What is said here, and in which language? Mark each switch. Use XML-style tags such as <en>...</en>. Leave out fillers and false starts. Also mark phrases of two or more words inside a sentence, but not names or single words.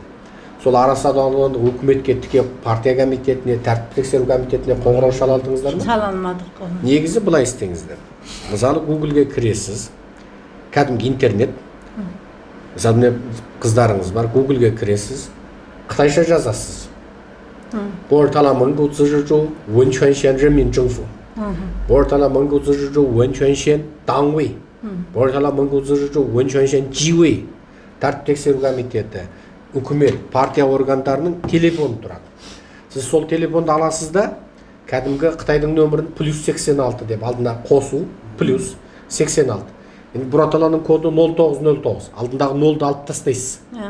<kk>Сол Арасан ауданы үкіметке тіке партия комитетіне, тәртіп тексеру комитетіне қоңырау шала алдыңыздар ма? Шала алмадық. Негізі былай істеңіздер. Мысалы, Google-ге кіресіз, кәдімгі интернет, мысалы, қыздарыңыз бар, Google-ге кіресіз, қытайша жазасыз. орталығы 文泉县人民政府 орталығы 文泉县党委 орталығы 文泉县纪委 тәртіп тексеру комитеті, үкімет, партия органдарының телефоны тұрады. Сіз сол телефонды аласыз да, кәдімгі Қытайдың нөмірін +86 деп алдына қосу, +86. Енді Бұраталаның коды 0909, алдындағы 0-ды алып тастайсыз.</kk>